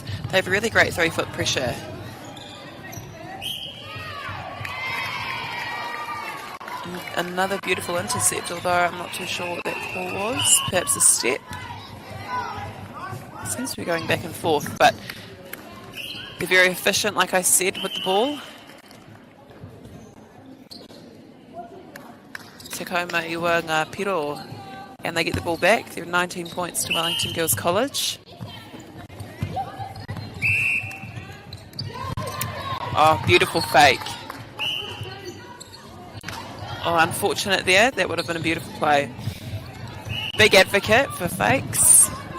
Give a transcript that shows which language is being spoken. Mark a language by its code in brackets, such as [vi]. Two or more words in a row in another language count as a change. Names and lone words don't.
[en] They have a really great 3-foot pressure. Another beautiful intercept, although I'm not too sure what that call was. Perhaps a step. Seems to be going back and forth, but they're very efficient, like I said, with the ball. [mi] Te kauma iwa ngā piro. [en] And they get the ball back. They're 19 points to Wellington Girls College. Oh, beautiful fake. Oh, unfortunate there. That would have been a beautiful play. Big advocate for fakes.